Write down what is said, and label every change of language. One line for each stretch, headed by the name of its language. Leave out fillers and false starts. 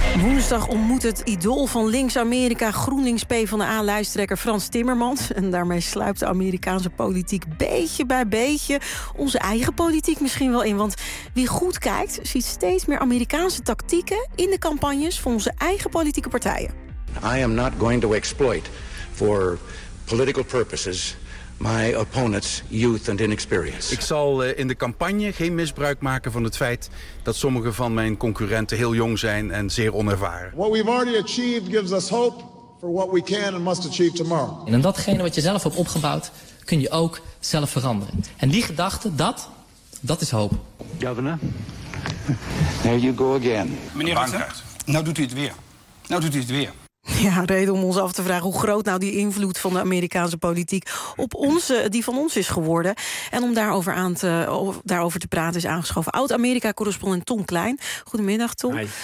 Dutch: Woensdag ontmoet het idool van links-Amerika, GroenLinks PvdA-lijsttrekker Frans Timmermans. En daarmee sluipt de Amerikaanse politiek beetje bij beetje onze eigen politiek misschien wel in. Want wie goed kijkt, ziet steeds meer Amerikaanse tactieken in de campagnes van onze eigen politieke partijen.
English: I am not going to exploit for political purposes my opponent's youth and inexperience.
Dutch: Ik zal in de campagne geen misbruik maken van het feit dat sommige van mijn concurrenten heel jong zijn en zeer onervaren.
English: What we've already achieved gives us hope for what we can and must achieve tomorrow.
Dutch: En in datgene wat je zelf hebt opgebouwd, kun je ook zelf veranderen. En die gedachte, dat is hoop.
English: Governor, there you go again.
Dutch: Meneer Rutte, nou doet u het weer. Nou doet u het weer. Ja, reden om ons af te vragen hoe groot nou die invloed van de Amerikaanse politiek op onze, die van ons is geworden. En om daarover te praten is aangeschoven oud-Amerika-correspondent Tom Klein. Goedemiddag, Tom.
English: Hi.